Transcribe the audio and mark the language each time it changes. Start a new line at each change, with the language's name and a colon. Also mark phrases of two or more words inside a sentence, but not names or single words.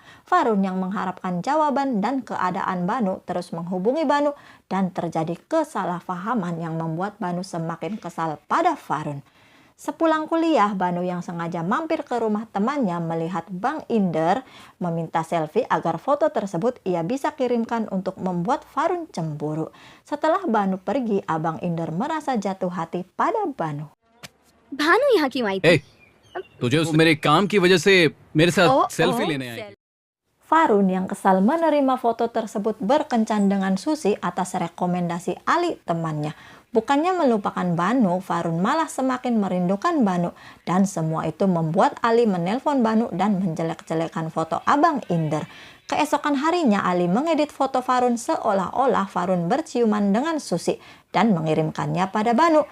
Indonesian: Varun yang mengharapkan jawaban dan keadaan Banu terus menghubungi Banu dan terjadi kesalahpahaman yang membuat Banu semakin kesal pada Varun. Sepulang kuliah, Banu yang sengaja mampir ke rumah temannya melihat Bang Inder meminta selfie agar foto tersebut ia bisa kirimkan untuk membuat Varun cemburu. Setelah Banu pergi, Abang Inder merasa jatuh hati pada Banu.
Hindi: भानु यहाँ क्यों आई थी? तुझे मेरे काम की वजह से मेरे साथ सेल्फी ओ, लेने आई।
Indonesian: Varun yang kesal menerima foto tersebut berkencan dengan Susi atas rekomendasi Ali temannya. Bukannya melupakan Banu, Varun malah semakin merindukan Banu. Dan semua itu membuat Ali menelpon Banu dan menjelek-jelekan foto Abang Inder. Keesokan harinya Ali mengedit foto Varun seolah-olah Varun berciuman dengan Susi dan mengirimkannya pada Banu.